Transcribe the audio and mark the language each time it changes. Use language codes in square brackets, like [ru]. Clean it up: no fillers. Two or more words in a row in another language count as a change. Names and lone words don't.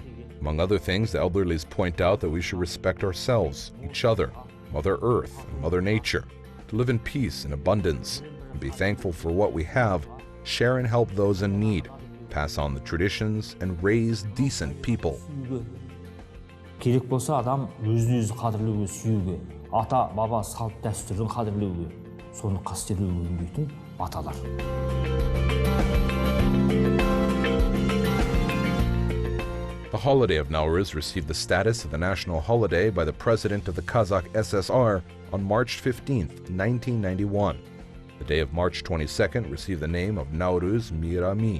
[en] Among other things, the elderlies point out that we should respect ourselves, each other, Mother Earth, and Mother Nature, to live in peace and abundance, and be thankful for what we have, share and help those in need, pass on the traditions, and raise decent people. [kk] Керек болса адам өзін-өзі қадірлеуге, сүюге, ата, баба, салт дәстүрін қадірлеуге, соны қастерлеуге үндейтін баталар. [en] The holiday of Nauryz received the status of a national holiday by the President of the Kazakh SSR on March 15, 1991. The day of March 22nd received the name of Nauryz Mirami.